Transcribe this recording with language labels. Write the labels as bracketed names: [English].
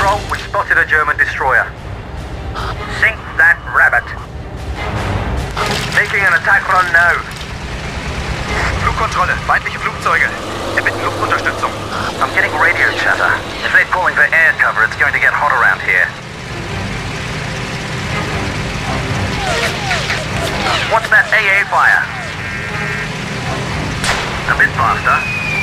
[English] We spotted a German destroyer. Sink that rabbit. Making an attack run now. [German] Flugkontrolle, feindliche Flugzeuge. Erbitten Luftunterstützung. [English] I'm getting radio chatter. If they're calling for air cover, it's going to get hot around here. What's that AA fire? A bit faster.